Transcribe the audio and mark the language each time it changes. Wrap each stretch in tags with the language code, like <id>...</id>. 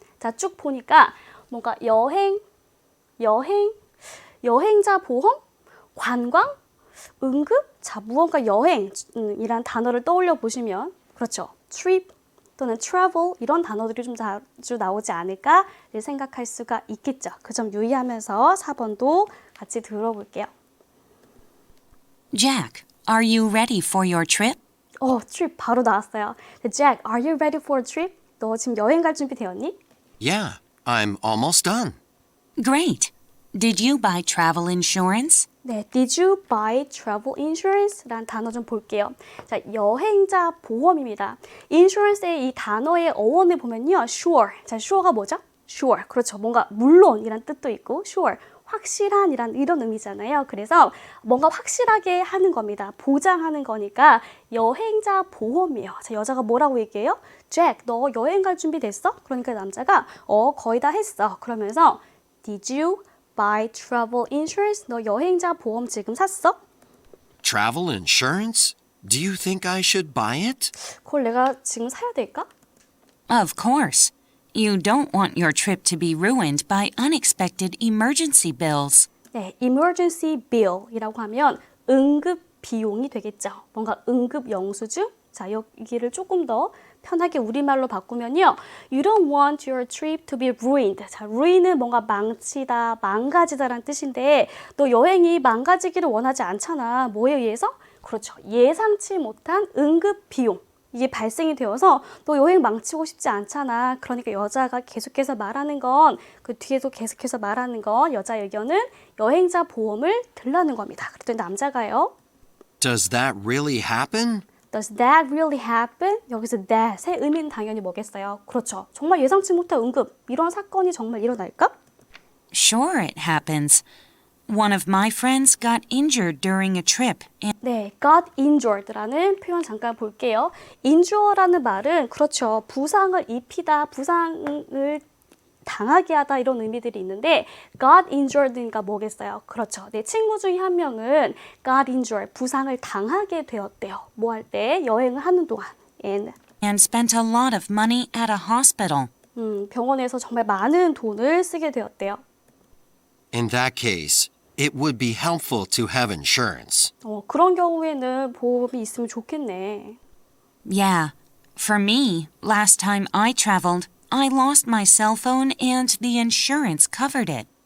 <ko>자, 쭉 보니까 뭔가 여행자 보험, 관광, 응급, 자, 무언가 여행이란 단어를 떠올려 보시면 그렇죠. trip 또는 travel 이런 단어들이 좀 자주 나오지 않을까를 생각할 수가 있겠죠. 그 점 유의하면서 4번도 같이 들어볼게요.</ko> <en>Jack, are you ready for your trip?</en> <ko>trip 바로 나왔어요.</ko> <en>Jack, are you ready for a trip?</en> <ko>너 지금 여행 갈 준비 되었니?</ko> <en>Yeah, I'm almost done. Great. Did you buy travel insurance? 네, did you buy travel insurance?</en> <ko>라는 단어 좀 볼게요. 자, 여행자 보험입니다. insurance의 이 단어의 어원을 보면요. sure. 자, sure가 뭐죠? sure. 그렇죠. 뭔가 물론이란 뜻도 있고 sure. 확실한 이런 의미잖아요. 그래서 뭔가 확실하게 하는 겁니다. 보장하는 거니까 여행자 보험이에요. 자, 여자가 뭐라고 얘기해요? Jack, 너 여행 갈 준비 됐어? 그러니까 남자가 거의 다 했어. 그러면서</ko> <en>Did you buy travel insurance?</en> <ko>너 여행자 보험 지금 샀어?</ko> <en>Travel insurance? Do you think I should buy it?</en> <ko>그걸 내가 지금 사야 될까?</ko> <en>Of course. You don't want your trip to be ruined by unexpected emergency bills.</en> <ko>네, emergency bill이라고 하면 응급 비용이 되겠죠. 뭔가 응급 영수증? 자, 여기를 조금 더 편하게 우리말로 바꾸면요.</ko> <en>You don't want your trip to be ruined.</en> <ko>자, ruin은 뭔가 망치다, 망가지다라는 뜻인데 너 여행이 망가지기를 원하지 않잖아. 뭐에 의해서? 그렇죠. 예상치 못한 응급 비용. 이게 발생이 되어서 너 여행 망치고 싶지 않잖아. 그러니까 여자가 계속해서 말하는 건 그 뒤에도 계속해서 말하는 건 여자의 의견은 여행자 보험을 들라는 겁니다. 그랬더니 남자가요.</ko> <en>Does that really happen? Does that really happen?</en> <ko>여기서 that의 의미는 당연히 뭐겠어요? 그렇죠. 정말 예상치 못한 응급 이런 사건이 정말 일어날까?</ko> <en>Sure, it happens. One of my friends got injured during a trip. And</en> <ko>네, got injured라는 표현 잠깐 볼게요. injure라는 말은 그렇죠. 부상을 입히다, 부상을 당하게 하다 이런 의미들이 있는데 got injured니까 뭐겠어요? 그렇죠. 내 친구 중에 한 명은 got injured, 부상을 당하게 되었대요. 뭐 할 때? 여행을 하는 동안.</ko> <en>and spent a lot of money at a hospital.</en> <ko>병원에서 정말 많은 돈을 쓰게 되었대요.</ko> <en>In that case, it would be helpful to have insurance.</en> <ko>그런 경우에는 보험이 있으면 좋겠네.</ko> <en>Yeah. For me, last time I traveled, I lost my cell phone and the insurance covered it.</en>